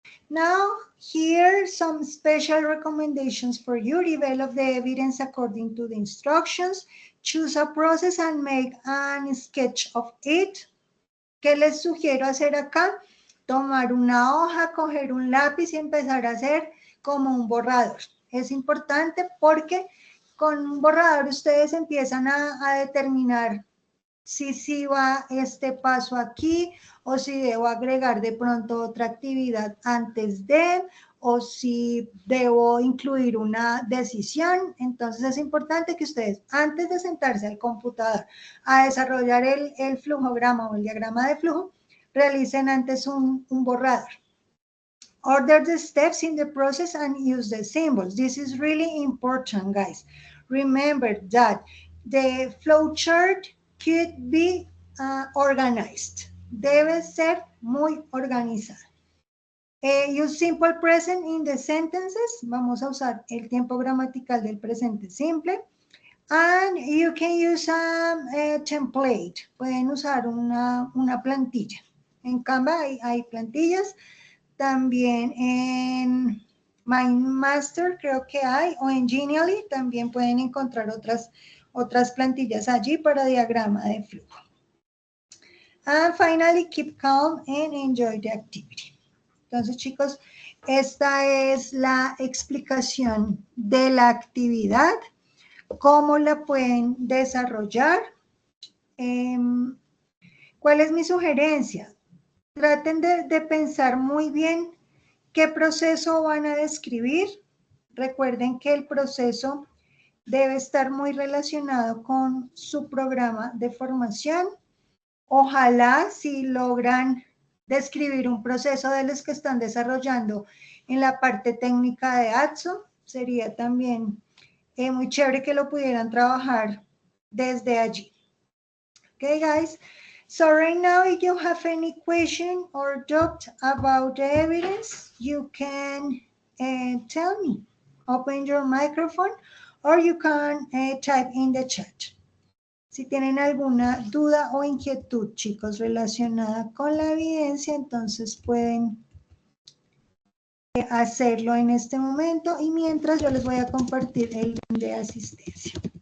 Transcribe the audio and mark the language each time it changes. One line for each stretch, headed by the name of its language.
English: Now, here are some special recommendations for you. Develop the evidence according to the instructions. Choose a process and make a sketch of it.
Spanish: ¿Qué les sugiero hacer acá? Tomar una hoja, coger un lápiz y empezar a hacer como un borrador. Es importante porque con un borrador ustedes empiezan a determinar si sí va este paso aquí, o si debo agregar de pronto otra actividad antes de, o si debo incluir una decisión. Entonces es importante que ustedes, antes de sentarse al computador a desarrollar el flujograma o el diagrama de flujo, realicen antes un borrador.
English: Order the steps in the process and use the symbols. This is really important, guys. Remember that the flowchart could be organized.
Spanish: Debe ser muy organizada.
English: Use simple present in the sentences.
Spanish: Vamos a usar el tiempo gramatical del presente simple.
English: And you can use a template.
Spanish: Pueden usar una plantilla. En Canva hay plantillas. También en MindMaster creo que hay, o en Genially también pueden encontrar otras plantillas allí para diagrama de flujo.
English: And finally, keep calm and enjoy the activity.
Spanish: Entonces, chicos, esta es la explicación de la actividad, cómo la pueden desarrollar. ¿Cuál es mi sugerencia? Traten de pensar muy bien qué proceso van a describir. Recuerden que el proceso debe estar muy relacionado con su programa de formación. Ojalá si logran describir un proceso de los que están desarrollando en la parte técnica de ATSO, sería también muy chévere que lo pudieran trabajar desde allí.
English: Okay, guys. So right now, if you have any question or doubt about the evidence, you can tell me. Open your microphone or you can type in the chat.
Spanish: Si tienen alguna duda o inquietud, chicos, relacionada con la evidencia, entonces pueden hacerlo en este momento y mientras yo les voy a compartir el link de asistencia.